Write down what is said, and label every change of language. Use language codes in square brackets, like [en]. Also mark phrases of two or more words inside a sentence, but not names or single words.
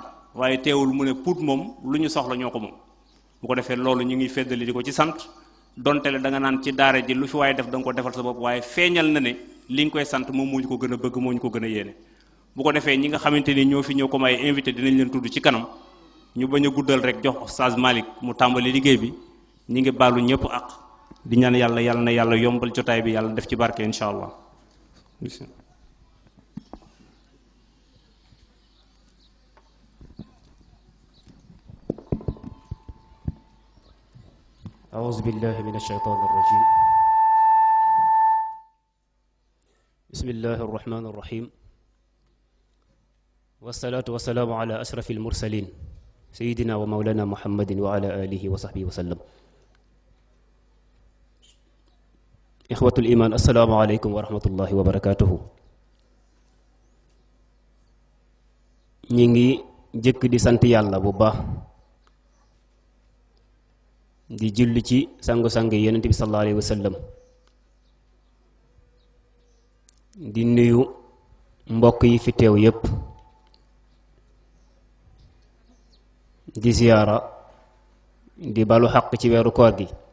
[wo] waaye teewul mu ne Pout moom lu ñu soxla ñoo ko moom bu ko defee loolu ñu ngi feddali di ko ci sant donte le da nga naan ci daara ji lu fi waaye def da nga ko defal sa bopp waaye feeñal na ne li nga koy sant moom moo ñu ko gën a bëgg moo ñu ko gën a yéene bu ko defee ñi nga xamante ni ñoo fi ñëw comme ay invité dinañ leen tudd ci kanam ñu bañ a guddal rek jox Oustaz Malick mu tàmbali liggéey bi ñi ngi baalu ñëpp ak di ñaan yàlla na yàlla yombal jotaay bi yàlla def ci barke [ar] إن شاء الله. أعوذ بالله من الشيطان الرجيم بسم الله الرحمن الرحيم والصلاة والسلام على أشرف المرسلين سيدنا ومولانا محمد وعلى آله وصحبه وسلم. إخوة الإيمان، السلام عليكم ورحمة الله وبركاته. [wo] ñi jëkk di sant yàlla bu baax di julli ci sangu-sang yonent bi [ar] صلى الله عليه وسلم, [wo] di nuyu mbokk yi fi teew yépp, di ziyaara, di balu xaq ci weeru koor gi.